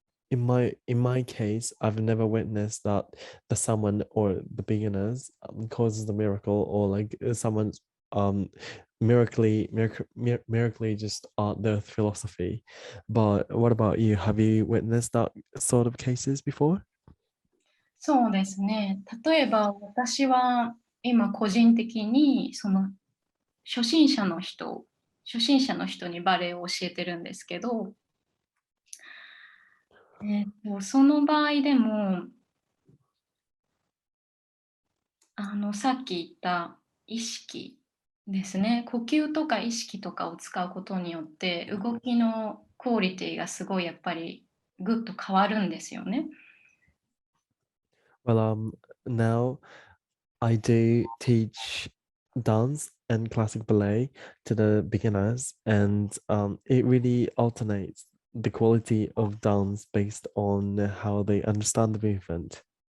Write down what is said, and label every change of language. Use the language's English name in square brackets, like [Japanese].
[English] in my case, I've never witnessed that the someone or the beginners causes the miracle, or like someone's miraculously just art their philosophy. But what about you? Have you witnessed that sort of cases before? [Japanese] そうですね。例えば私は今個人的にその初心者の人初心者の人にバレエを教えてるんですけど、その場合でも、さっき言った意識ですね。呼吸とか意識とかを使うことによって、動きのクオリティがすごいやっぱりぐっと変わるんですよね。 [English] Well, now I do teach dance and classic ballet to the beginners, and it really alternates the quality of dance based on how they understand the movement.